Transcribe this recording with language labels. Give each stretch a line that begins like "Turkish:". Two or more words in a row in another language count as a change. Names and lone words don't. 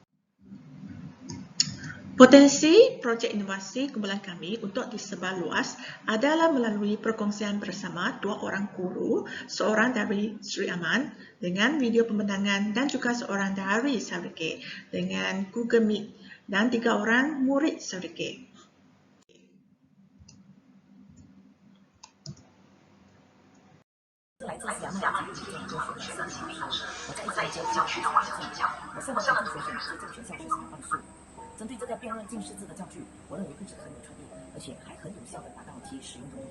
Malay: Potensi projek inovasi kumpulan kami untuk disebar luas adalah melalui perkongsian bersama 2 orang guru, seorang dari Sri Aman dengan video pembentangan dan juga seorang dari Sarike dengan Google Meet dan 3 orang murid Sarike.
Chinese: 针对这个辨认近似字的教具，我认为不止很有创意，而且还很有效地达到其使用的目的。